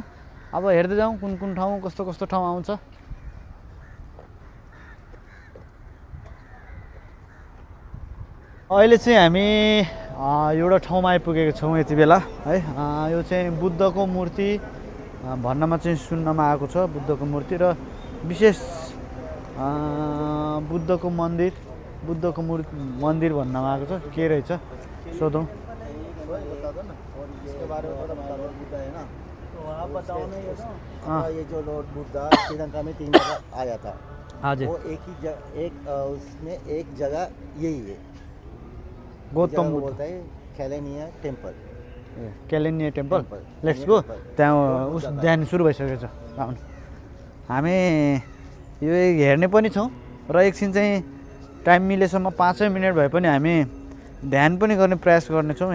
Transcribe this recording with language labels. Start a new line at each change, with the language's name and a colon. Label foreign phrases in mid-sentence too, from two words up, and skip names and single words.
Nepali: अब हेर्दै जाउँ कुन कुन ठाउँ कस्तो कस्तो ठाउँ आउँछ। अहिले चाहिँ हामी एउटा ठाउँमा आइपुगेको छौँ यति बेला है। यो चाहिँ बुद्धको मूर्ति भन्नमा चाहिँ सुन्नमा आएको छ। बुद्धको मूर्ति र विशेष बुद्धको मन्दिर भन्नमा आएको छ। के रहेछ सोधौँ।
Hindi: ये जो लॉर्ड बुद्धा श्रीलंका में 3 जगह आया था। हजुर वो उसमें एक जगह यही है, गौतम बुद्ध बोलता है खेलेनिया टेम्पल।
English: Kelaniya Temple. Let's go.
Nepali: त्यहाँ उस ध्यान सुरु भइसकेको छ। आउनु हामी यो हेर्ने पनि छौँ र एकछिन चाहिँ टाइम मिलेसम्म 5 मिनट भए पनि हामी ध्यान पनि गर्ने प्रयास गर्नेछौँ।